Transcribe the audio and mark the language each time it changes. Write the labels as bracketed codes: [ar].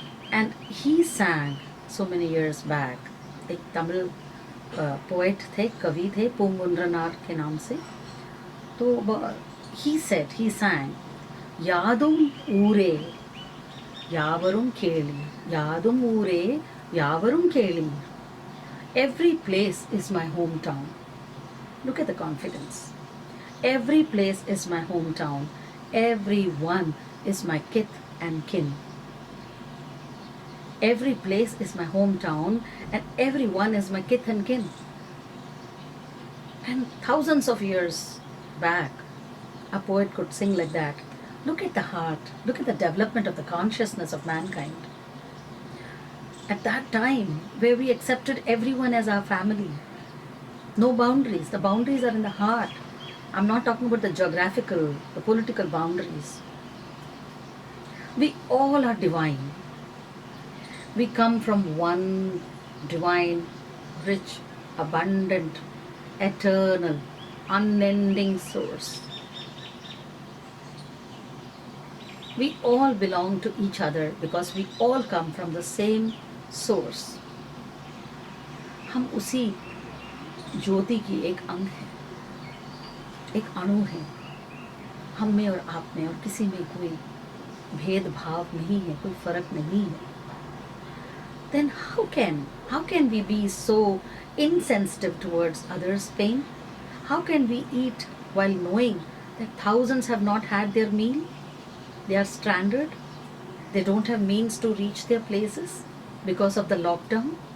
[en] And he sang so many years back. [hi] एक Tamil poet थे, कवि थे, पूंगुंद्रनार के नाम से. [ta] तो [en] he sang [ta] यादुम ऊरे यावरुम केली, यादुम ऊरे यावरुम केली. [en] Every place is my hometown. Look at the confidence. Every place is my hometown. Everyone is my kith and kin. Every place is my hometown and everyone is my kith and kin. And thousands of years back, a poet could sing like that. Look at the heart. Look at the development of the consciousness of mankind. At that time, where we accepted everyone as our family. No boundaries. The boundaries are in the heart. I'm not talking about the geographical, the political boundaries. We all are divine. We come from one divine, rich, abundant, eternal, unending source. We all belong to each other because we all come from the same source. [hi] हम उसी ज्योति की एक अंग है, एक अणु है. हम में और आप में और किसी में कोई भेदभाव नहीं है, कोई फर्क नहीं है. [en] Then how can we be so insensitive towards others' pain? How can we eat while knowing that thousands have not had their meal? They are stranded. They don't have means to reach their places because of the lockdown.